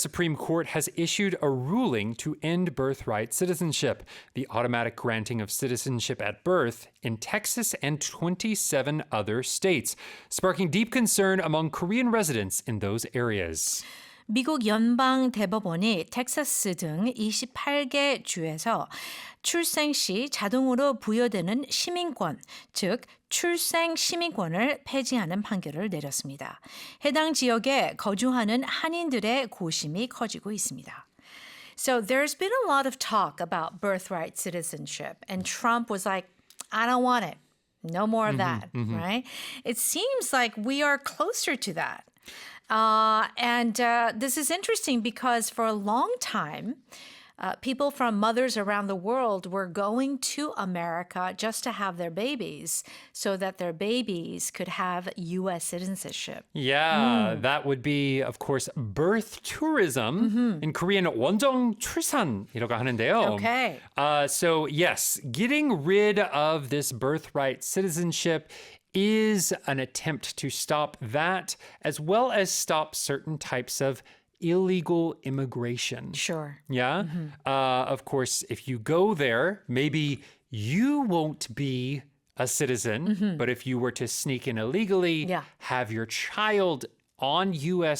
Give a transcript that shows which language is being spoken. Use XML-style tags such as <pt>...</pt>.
<en>Supreme Court has issued a ruling to end birthright citizenship, the automatic granting of citizenship at birth in Texas and 27 other states, sparking deep concern among Korean residents in those areas.</en> <ko>미국 연방대법원이 텍사스 등 28개 주에서 출생 시 자동으로 부여되는 시민권, 즉 출생시민권을 폐지하는 판결을 내렸습니다. 해당 지역에 거주하는 한인들의 고심이 커지고 있습니다.</ko> <en>So there's been a lot of talk about birthright citizenship, and Trump was like, I don't want it. No more of that, right? It seems like we are closer to that. And this is interesting because for a long time, people from mothers around the world were going to America just to have their babies so that their babies could have U.S. citizenship. Yeah, that would be, of course, birth tourism. In Korean,</en> <ko>원정 출산이라고 하는데요.</ko> <en>Okay. So yes, getting rid of this birthright citizenship is an attempt to stop that, as well as stop certain types of illegal immigration. Sure. Yeah? Of course, if you go there, maybe you won't be a citizen, but if you were to sneak in illegally, have your child on U.S.</en>